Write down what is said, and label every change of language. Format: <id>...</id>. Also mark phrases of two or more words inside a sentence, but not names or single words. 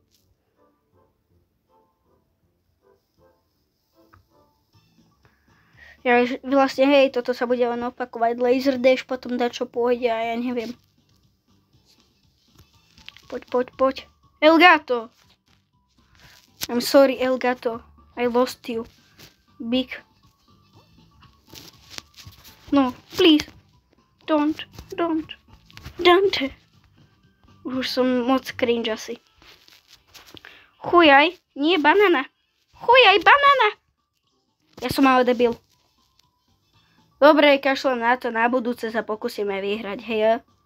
<sk>Ja vlastne, hej, toto sa bude len opakovať.</sk> <en>Laser dash,</en> <sk>potom dačo pôjde a ja neviem. Poď. Elgato!</sk> <en>I'm sorry, Elgato. I lost you. Big. No, please. Don't.</en> <sk>Už som moc cringe asi. Chujaj, nie banana. Ja som ale debil. Dobre, kašlem na to, na budúce sa pokúsime vyhrať, hej.</sk>